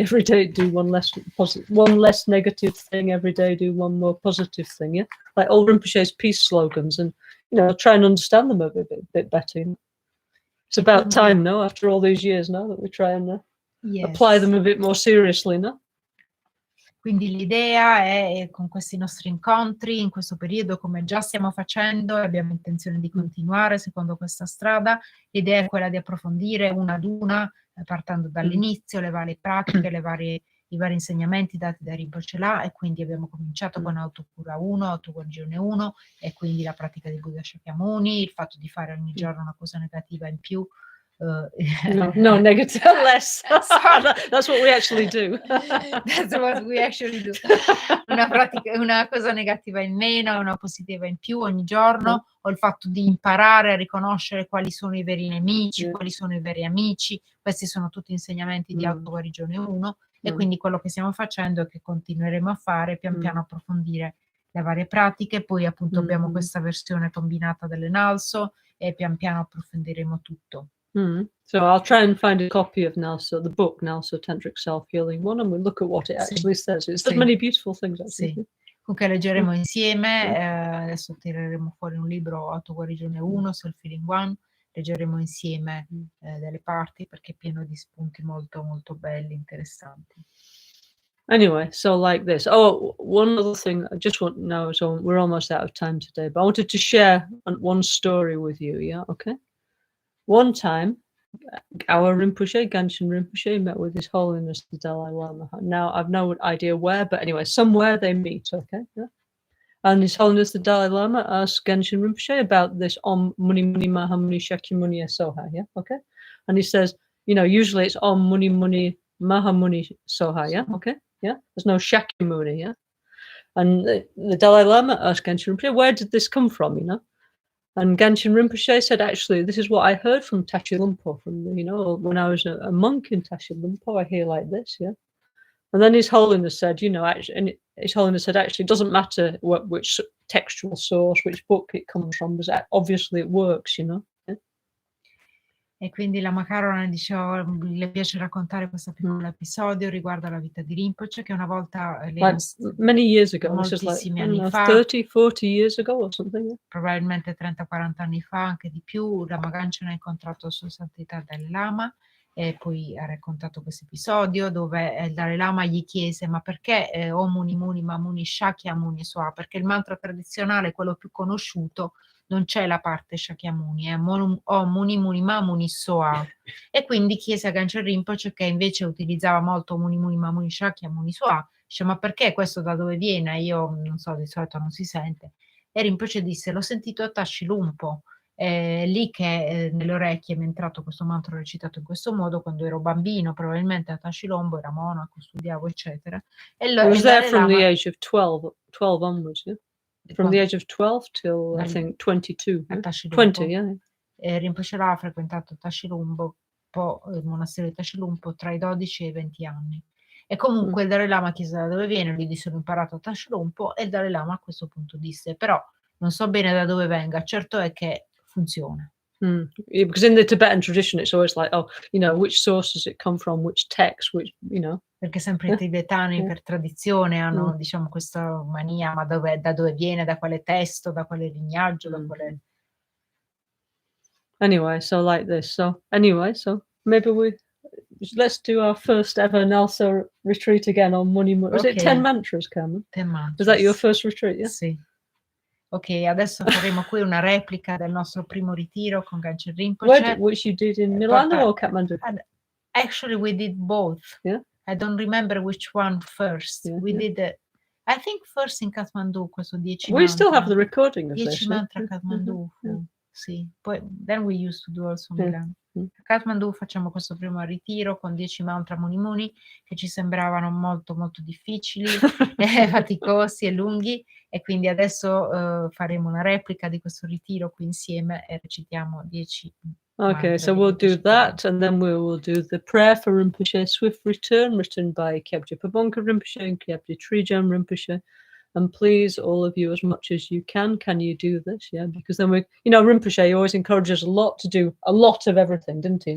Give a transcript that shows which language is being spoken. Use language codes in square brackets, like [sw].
[en] Every day do one less negative thing. Every day do one more positive thing. Yeah, like old Rinpoche's peace slogans, and try and understand them a bit better. It's about time, no? After all these years, no, that we try and apply them a bit more seriously, no? [it] Quindi l'idea è, con questi nostri incontri, in questo periodo, come già stiamo facendo e abbiamo intenzione di continuare secondo questa strada, l'idea è quella di approfondire una ad una, partendo dall'inizio, le varie pratiche, i vari insegnamenti dati da Rinpoche là, e quindi abbiamo cominciato con autocura 1, autoguarigione 1, e quindi la pratica di Buddha Shakyamuni, il fatto di fare ogni giorno una cosa negativa in più. [en] No, negative, less. That's what we actually do. That's what we actually do. [it] Una cosa negativa in meno, una positiva in più ogni giorno, o il fatto di imparare a riconoscere quali sono i veri nemici, quali sono i veri amici. Questi sono tutti insegnamenti di autoguarigione 1, e quindi quello che stiamo facendo e che continueremo a fare, pian piano approfondire le varie pratiche. Poi appunto abbiamo questa versione combinata dell'Enalso, e pian piano approfondiremo tutto. [en] So I'll try and find a copy of Nalso, the book Nalso Tantric Self-Healing One, and we'll look at what it actually says. It's so many beautiful things, actually. [it] Sì. Comunque leggeremo insieme, adesso tireremo fuori un libro, Autoguarigione 1, Self-Healing 1, leggeremo insieme delle parti, perché è pieno di spunti molto molto belli, interessanti. [en] Anyway, so like this. Oh, one other thing I just want to know, so we're almost out of time today, but I wanted to share one story with you, yeah? Okay? One time, our Rinpoche, Gangchen Rinpoche, met with His Holiness the Dalai Lama. Now, I've no idea where, but anyway, somewhere they meet, okay? Yeah? And His Holiness the Dalai Lama asked Gangchen Rinpoche about this Om Muni Muni Maha Muni Shakyamuni Soha, yeah? Okay? And he says, usually it's Om Muni Muni Maha Muni Soha, yeah? Okay? Yeah? There's no Shakyamuni, yeah? And the Dalai Lama asked Gangchen Rinpoche, where did this come from, And Gangchen Rinpoche said, actually, this is what I heard from Tashi Lumpo, when I was a monk in Tashi Lumpo, I hear like this, yeah. And then His Holiness said, actually, it doesn't matter which textual source, which book it comes from, because obviously it works, Yeah? [it] E quindi Lama Caroline diceva, le piace raccontare questo piccolo episodio riguardo alla vita di Rinpoche, che una volta, [en] many years ago, [it] moltissimi anni fa, [en] 30, 40 years ago or something. [it] Probabilmente 30-40 anni fa, anche di più, Lama Gangchen ha incontrato Sua Santità Dalai Lama, e poi ha raccontato questo episodio dove il Dalai Lama gli chiese: ma perché Om Muni Muni Ma Muni Shakyamuni Soha? Perché il mantra tradizionale, quello più conosciuto, non c'è la parte Shakyamuni, è Om Muni Muni Ma Muni Soha. E quindi chiese a Gangchen Rinpoche, che invece utilizzava molto Muni Muni Ma Muni Shakyamuni Soha, dice: ma perché questo, da dove viene? Io non so, di solito non si sente. E Rinpoche disse: l'ho sentito a Tashi Lumpo, lì che nelle orecchie mi è entrato questo mantra recitato in questo modo quando ero bambino, probabilmente a Tashi Lumpo, era monaco, studiavo eccetera. [en] It was there from the age of 12 onwards, yeah? From the age of 12 till I think 22. [it] A Tashi [en] 20, yeah. [it] Rinpoche l'ha frequentato Tashi Lumpo, il monastero di Tashi Lumpo, tra i 12 e i 20 anni. E comunque il Dalai Lama chiese da dove viene, lui disse: l'ho imparato a Tashi Lumpo, e il Dalai Lama a questo punto disse: però non so bene da dove venga, certo è che funziona. [en] Because in the Tibetan tradition it's always like, which source does it come from, which text, [it] Perché sempre i tibetani per tradizione hanno, diciamo, questa mania, ma da dove viene, da quale testo, da quale lignaggio, da quale... [en] Anyway, so like this. So maybe let's do our first ever Nalso retreat again on Muni Muni. Was it 10 mantras, Carmen? 10 mantras. Was that your first retreat? Yeah. [it] Sì. Ok, adesso faremo qui una replica del nostro primo ritiro con Gangchen Rinpoche. [en] Which you did in Milano or Kathmandu? Actually, we did both. Yeah. I don't remember which one first. We did I think first in Kathmandu, [it] questo 10 [en] We still have the recording of 10 this. [it] 10 mantra Kathmandu. Sì. Poi [en] then we used to do also Milan. [it] A Kathmandu facciamo questo primo ritiro con 10 mantra Muni Muni che ci sembravano molto molto difficili, faticosi e lunghi, e quindi adesso faremo una replica di questo ritiro qui insieme e recitiamo 10 [en] Okay, [it] mantra [en] so [it] di [en] we'll [it] Buddha [en] do [it] Shakyamuni. [en] that, and then we will do the prayer for Rinpoche's swift return, written by Kyabje Pabonka Rinpoche and Kyabje Trijam Rinpoche. And please, all of you, as much as you can you do this? Yeah, because then Rinpoche always encourages a lot to do a lot of everything, didn't he?